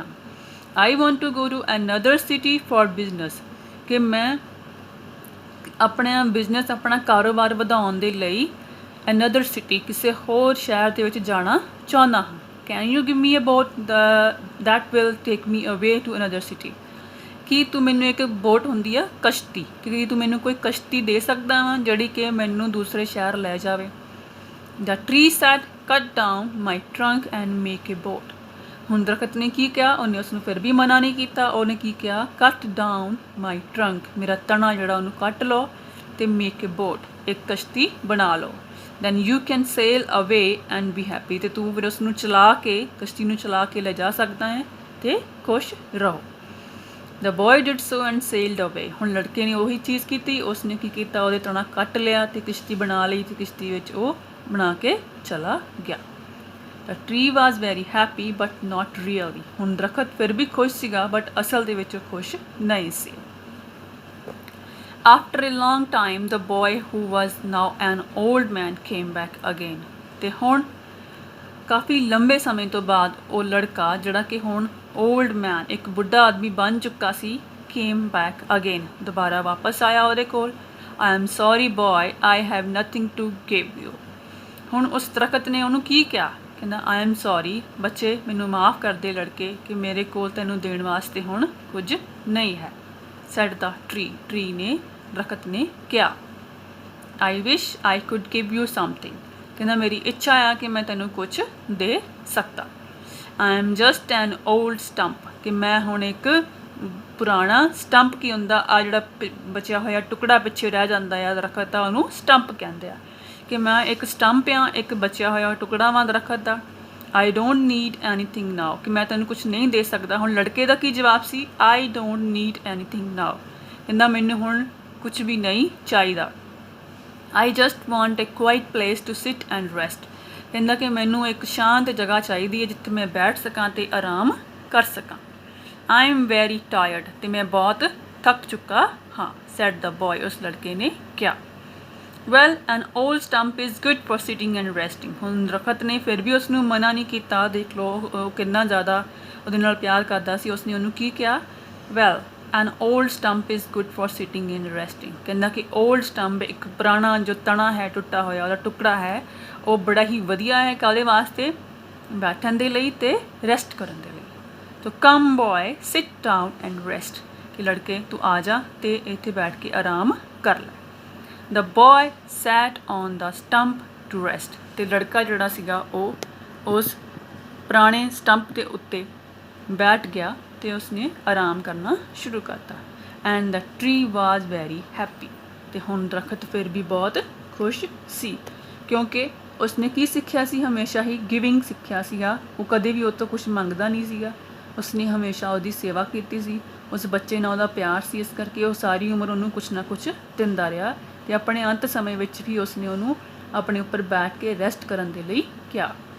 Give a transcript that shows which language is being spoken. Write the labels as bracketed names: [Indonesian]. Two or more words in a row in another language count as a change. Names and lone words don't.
[English] I want to go to another city for business, [Punjabi] ਕਿ ਮੈਂ ਆਪਣਾ ਬਿਜ਼ਨਸ, ਆਪਣਾ ਕਾਰੋਬਾਰ ਵਧਾਉਣ ਦੇ ਲਈ [English] another city, [Punjabi] ਕਿਸੇ ਹੋਰ ਸ਼ਹਿਰ ਦੇ ਵਿੱਚ ਜਾਣਾ ਚਾਹੁੰਦਾ ਹਾਂ। [English] Can you give me a boat that will take me away to another city? [Punjabi] ਕੀ ਤੂੰ ਮੈਨੂੰ ਇੱਕ ਬੋਟ ਹੁੰਦੀ ਆ ਕਸ਼ਤੀ, ਕਿ ਤੂੰ ਮੈਨੂੰ ਕੋਈ ਕਸ਼ਤੀ ਦੇ ਸਕਦਾ ਵਾ ਜਿਹੜੀ ਕਿ ਮੈਨੂੰ ਦੂਸਰੇ ਸ਼ਹਿਰ ਲੈ ਜਾਵੇ। [English] The tree said, cut down my trunk and make a boat. [Punjabi] ਹੁਣ ਦਰਖਤ ਨੇ ਕੀ ਕਿਹਾ, ਉਹਨੇ ਉਸਨੂੰ ਫਿਰ ਵੀ ਮਨਾ ਨਹੀਂ ਕੀਤਾ। ਉਹਨੇ ਕੀ ਕਿਹਾ? [English] cut down my trunk, [Punjabi] ਮੇਰਾ ਤਣਾ ਜਿਹੜਾ ਉਹਨੂੰ ਕੱਟ ਲਓ ਤੇ [English] make a boat, [Punjabi] ਇੱਕ ਕਸ਼ਤੀ ਬਣਾ ਲਓ। [English] then you can sail away and be happy, [Punjabi] ਤੇ ਤੂੰ ਫਿਰ ਉਸਨੂੰ ਚਲਾ ਕੇ, ਕਸ਼ਤੀ ਨੂੰ ਚਲਾ ਕੇ ਲੈ ਜਾ ਸਕਦਾ ਹੈ ਤੇ ਖੁਸ਼ ਰਹੋ। [English] The boy did so and sailed away. [Punjabi] ਹੁਣ ਲੜਕੇ ਨੇ ਉਹੀ ਚੀਜ਼ ਕੀਤੀ, ਉਸਨੇ ਕੀ ਕੀਤਾ, ਉਹਦੇ ਤਣਾ ਕੱਟ ਲਿਆ ਤੇ ਕਿਸ਼ਤੀ ਬਣਾ ਲਈ ਤੇ ਕਿਸ਼ਤੀ ਵਿੱਚ ਉਹ ਬਣਾ ਕੇ ਚਲਾ ਗਿਆ। [English] The tree was very happy but not really. [Punjabi] ਹੁਣ ਦਰਖਤ ਫਿਰ ਵੀ ਖੁਸ਼ ਸੀਗਾ ਬਟ ਅਸਲ ਦੇ ਵਿੱਚ ਉਹ ਖੁਸ਼ ਨਹੀਂ ਸੀ। [English] After a long time, the boy, who was now an old man, came back again. [Punjabi] ਤੇ ਹੁਣ ਕਾਫੀ ਲੰਬੇ ਸਮੇਂ ਤੋਂ ਬਾਅਦ ਉਹ ਲੜਕਾ ਜਿਹੜਾ ਕਿ ਹੁਣ [English] old man, [Punjabi] ਇੱਕ ਬੁੱਢਾ ਆਦਮੀ ਬਣ ਚੁੱਕਾ ਸੀ, [English] came back again, [Punjabi] ਦੁਬਾਰਾ ਵਾਪਸ ਆਇਆ ਉਹਦੇ ਕੋਲ। [English] I am sorry boy, I have nothing to give you. [Punjabi] ਹੁਣ ਉਸ ਦਰਖਤ ਨੇ ਉਹਨੂੰ ਕੀ ਕਿਹਾ? ਕਹਿੰਦਾ [English] I am sorry, [Punjabi] ਬੱਚੇ ਮੈਨੂੰ ਮਾफ़ ਕਰ ਦੇ ਲੜਕੇ, ਕਿ ਮੇਰੇ ਕੋਲ ਤੈਨੂੰ ਦੇਣ ਵਾਸਤੇ ਹੁਣ ਕੁਝ ਨਹੀਂ ਹੈ। [English] said the tree, [Punjabi] tree ਨੇ, ਦਰਖਤ ਨੇ ਕਿਹਾ। [English] I wish I could give you something, [Punjabi] ਕਹਿੰਦਾ ਮੇਰੀ ਇੱਛਾ ਆ ਕਿ ਮੈਂ ਤੈਨੂੰ ਕੁਝ ਦੇ ਸਕਦਾ। [English] I am just an old stump, [Punjabi] ਕਿ ਮੈਂ ਹੁਣ ਇੱਕ ਪੁਰਾਣਾ ਸਟੰਪ, ਕੀ ਹੁੰਦਾ ਆ ਜਿਹੜਾ ਬਚਿਆ ਹੋਇਆ ਟੁਕੜਾ ਪਿੱਛੇ ਰਹਿ ਜਾਂਦਾ ਆ ਦਰਖਤ ਦਾ, ਉਹਨੂੰ ਸਟੰਪ ਕਹਿੰਦੇ ਆ, ਕਿ ਮੈਂ ਇੱਕ ਸਟੰਪ ਆ, ਇੱਕ ਬਚਿਆ ਹੋਇਆ ਟੁਕੜਾ ਵਾਂ ਦਰਖਤ ਦਾ। [English] I don't need anything now, [Punjabi] ਕਿ ਮੈਂ ਤੈਨੂੰ ਕੁਝ ਨਹੀਂ ਦੇ ਸਕਦਾ। ਹੁਣ ਲੜਕੇ ਦਾ ਕੀ ਜਵਾਬ ਸੀ? [English] I don't need anything now, [Punjabi] ਕਹਿੰਦਾ ਮੈਨੂੰ ਹੁਣ ਕੁਝ ਵੀ ਨਹੀਂ ਚਾਹੀਦਾ। [English] I just want a quiet place to sit and rest, [Punjabi] ਕਹਿੰਦਾ ਕਿ ਮੈਨੂੰ ਇੱਕ ਸ਼ਾਂਤ ਜਗ੍ਹਾ ਚਾਹੀਦੀ ਹੈ ਜਿੱਥੇ ਮੈਂ ਬੈਠ ਸਕਾਂ ਤੇ ਆਰਾਮ ਕਰ ਸਕਾਂ। [English] I am very tired, [Punjabi] ਤੇ ਮੈਂ ਬਹੁਤ ਥੱਕ ਚੁੱਕਾ ਹਾਂ। [English] said the boy, [Punjabi] ਉਸ ਲੜਕੇ ਨੇ ਕਿਹਾ। [English] Well, an old stump is good for sitting and resting. [Punjabi] ਹੁਣ ਦਰਖਤ ਨੇ ਫਿਰ ਵੀ ਉਸਨੂੰ ਮਨਾ ਨਹੀਂ ਕੀਤਾ। ਦੇਖ ਲਓ ਉਹ ਕਿੰਨਾ ਜ਼ਿਆਦਾ ਉਹਦੇ ਨਾਲ ਪਿਆਰ ਕਰਦਾ ਸੀ। ਉਸਨੇ ਉਹਨੂੰ ਕੀ ਕਿਹਾ? [English] Well, an old stump is good for sitting and resting, [Punjabi] ਕਹਿੰਦਾ ਕਿ [English] old stump, [Punjabi] ਇੱਕ ਪੁਰਾਣਾ ਜੋ ਤਣਾ ਹੈ ਟੁੱਟਾ ਹੋਇਆ ਉਹਦਾ ਟੁਕੜਾ ਹੈ, ਉਹ ਬੜਾ ਹੀ ਵਧੀਆ ਹੈ ਕਾਹਦੇ ਵਾਸਤੇ? ਬੈਠਣ ਦੇ ਲਈ ਤੇ ਰੈਸਟ ਕਰਨ ਦੇ ਲਈ। ਤੋ [English] come boy, sit down and rest, [Punjabi] ਕਿ ਲੜਕੇ ਤੂੰ ਆ ਜਾ ਤੇ ਇੱਥੇ ਬੈਠ ਕੇ ਆਰਾਮ ਕਰ ਲੈ। [English] The boy sat on the stump to rest, [Punjabi] ਤੇ ਲੜਕਾ ਜਿਹੜਾ ਸੀਗਾ ਉਹ ਉਸ ਪੁਰਾਣੇ ਸਟੰਪ ਦੇ ਉੱਤੇ ਬੈਠ ਗਿਆ ਤੇ ਉਸਨੇ ਆਰਾਮ ਕਰਨਾ ਸ਼ੁਰੂ ਕਰਤਾ। [English] and the tree was very happy, [Punjabi] ਤੇ ਹੁਣ ਦਰਖਤ ਫਿਰ ਵੀ ਬਹੁਤ ਖੁਸ਼ ਸੀ, ਕਿਉਂਕਿ ਉਸਨੇ ਕੀ ਸਿੱਖਿਆ ਸੀ? ਹਮੇਸ਼ਾ ਹੀ ਗਿਵਿੰਗ ਸਿੱਖਿਆ ਸੀਗਾ। ਉਹ ਕਦੇ ਵੀ ਉਹ ਤੋਂ ਕੁਝ ਮੰਗਦਾ ਨਹੀਂ ਸੀਗਾ। ਉਸਨੇ ਹਮੇਸ਼ਾ ਉਹਦੀ ਸੇਵਾ ਕੀਤੀ ਸੀ। ਉਸ ਬੱਚੇ ਨਾਲ ਉਹਦਾ ਪਿਆਰ ਸੀ, ਇਸ ਕਰਕੇ ਉਹ ਸਾਰੀ ਉਮਰ ਉਹਨੂੰ ਕੁਛ ਨਾ ਕੁਛ ਦਿੰਦਾ ਰਿਹਾ ਤੇ ਆਪਣੇ ਅੰਤ ਸਮੇਂ ਵਿੱਚ ਵੀ ਉਸਨੇ ਉਹਨੂੰ ਆਪਣੇ ਉੱਪਰ ਬੈਠ ਕੇ ਰੈਸਟ ਕਰਨ ਦੇ ਲਈ ਕਿਹਾ।